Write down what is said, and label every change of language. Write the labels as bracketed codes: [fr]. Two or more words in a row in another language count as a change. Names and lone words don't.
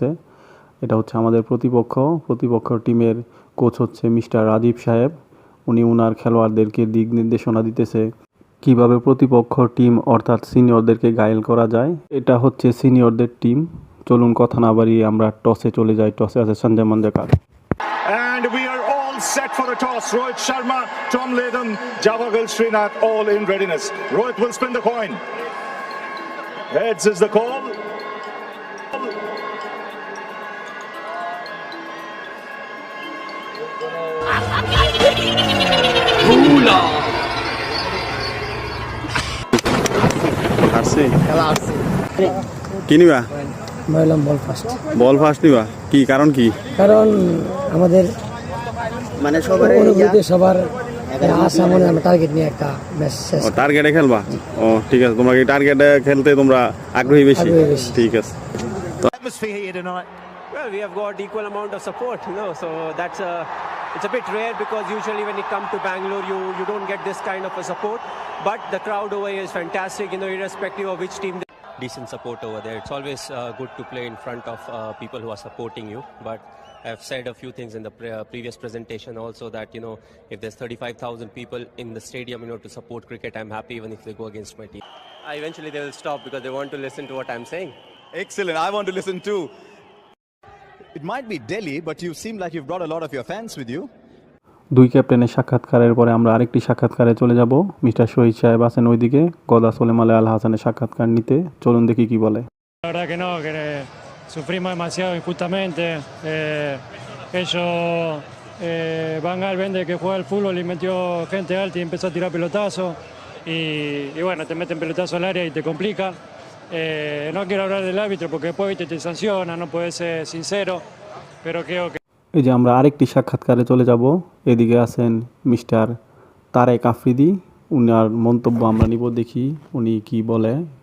[bn] এটা হচ্ছে আমাদের প্রতিপক্ষ টিমের কোচ হচ্ছে মিস্টার রাজীব সাহেব। উনি ওনার খেলোয়াড়দেরকে দিক নির্দেশনা দিতেছে কিভাবে প্রতিপক্ষ টিম অর্থাৎ সিনিয়রদেরকে ঘায়েল করা যায়। এটা হচ্ছে সিনিয়রদের টিম। চলুন কথা না বাড়িয়ে আমরা টসে চলে যাই। টসে আছে সঞ্জয় মঞ্জেকার। [en] And we are all set for the toss. Rohit Sharma, Tom Latham, Javagal Srinath all in readiness. Rohit will spin the coin. Heads is the call. [bn] কি নিবা? বললাম [en] ball first. ball first [bn] নিবা? কি কারণ? কি কারণ আমাদের মানে সবার অনুভূতি সবার আশা মনে আমরা টার্গেট নিয়ে একটা ম্যাচ শেষ টার্গেটে খেলবা? ও ঠিক আছে, তোমরা কি টার্গেটে খেলতে তোমরা আগ্রহী বেশি? ঠিক আছে। [en] Atmosphere here tonight. Well, we have got equal amount of support, so that's it's a bit rare because usually when you come to Bangalore, you don't get this kind of a support. But the crowd over here is fantastic, irrespective of which team. Decent support over there. It's always good to play in front of people who are supporting you. But I've said a few things in the previous presentation also that if there's 35,000 people in the stadium, to support cricket, I'm happy even if they go against my team. Eventually they will stop because they want to listen to what I'm saying. Excellent. I want to listen too. It might be Delhi, but you seem like you've brought a lot of your fans with you. [bn] দুই ক্যাপ্টেনের সাক্ষাৎকারের পরে আমরা আরেকটি সাক্ষাৎকারে চলে যাব। মিস্টার শহীদ সাহেব আছেন ওইদিকে গদা সোলেমালে আল হাসানের সাক্ষাৎকার নিতে। চলুন দেখি কি বলে। [es] La verdad que no, que sufrimos demasiado injustamente. Ellos Van Gaal vende que juega al fútbol y metió gente alta y empezó a tirar pelotazos. Y bueno, te meten pelotazo al área y te complica. No quiero hablar del árbitro porque después te sanciona, no puedes ser sincero, pero creo que [bn] এই যে আমরা আরেকটি সাক্ষাৎকারে চলে যাব। এদিকে আছেন মিস্টার তারেক আফ্রিদি। উনার মন্তব্য আমরা নিব, দেখি উনি কি বলে।